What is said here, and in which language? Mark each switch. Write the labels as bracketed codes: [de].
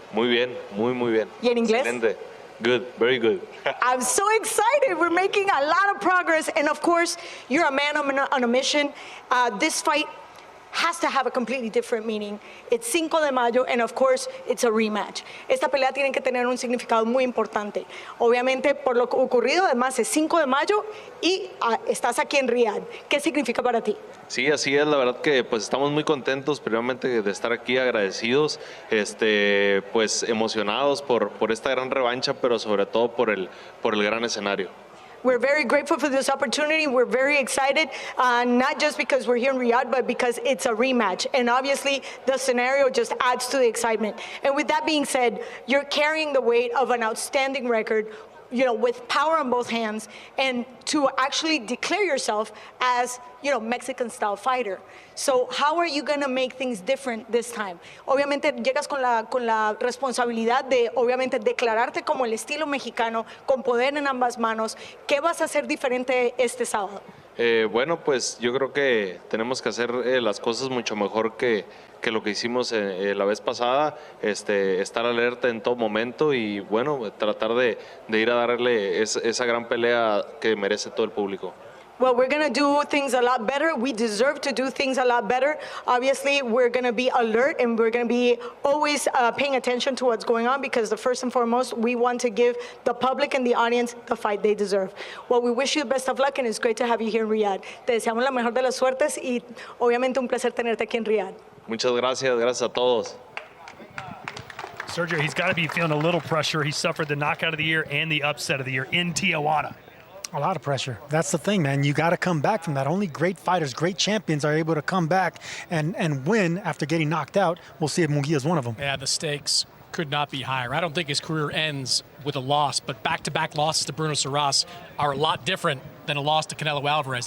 [es] Muy bien, muy bien. ¿Y en inglés? Excelente. [en] Good, very good. I'm so excited. We're making a lot of progress. And of course, you're a man on a mission. This fight has to have a completely different meaning. It's 5 de mayo, and of course, it's a rematch. [es] Esta pelea tiene que tener un significado muy importante. Obviamente, por lo ocurrido, además, es 5 de mayo y estás aquí en Riyadh. ¿Qué significa para ti? Sí, así es, la verdad que pues estamos muy contentos, primeramente de estar aquí, agradecidos, pues emocionados por esta gran revancha, pero sobre todo por el gran escenario. [en] We're very grateful for this opportunity. We're very excited, not just because we're here in Riyadh, but because it's a rematch. And obviously, the scenario just adds to the excitement. And with that being said, you're carrying the weight of an outstanding record, you know, with power on both hands, and to actually declare yourself as, you know, Mexican-style fighter. So how are you going to make things different this time? [es] Obviamente llegas con la responsabilidad de, obviamente, declararte como el estilo mexicano, con poder en ambas manos. ¿Qué vas a hacer diferente este sábado? Bueno, pues yo creo que tenemos que hacer las cosas mucho mejor que lo que hicimos la vez pasada, estar alerta en todo momento y bueno, tratar de ir a darle esa gran pelea que merece todo el público. [en] Well, we're going to do things a lot better. We deserve to do things a lot better. Obviously, we're going to be alert and we're going to be always paying attention to what's going on because first and foremost, we want to give the public and the audience the fight they deserve. Well, we wish you the best of luck and it's great to have you here in Riyadh. [es] Te deseamos la mejor de las suertes y obviamente un placer tenerte aquí en Riyadh. Muchas gracias, gracias a todos. [en] Sergio, he's got to be feeling a little pressure. He suffered the knockout of the year and the upset of the year in Tijuana. A lot of pressure. That's the thing, man. You got to come back from that. Only great fighters, great champions are able to come back and win after getting knocked out. We'll see if Munguia is one of them. Yeah, the stakes could not be higher. I don't think his career ends with a loss, but back-to-back losses to Bruno Surace are a lot different than a loss to Canelo Alvarez.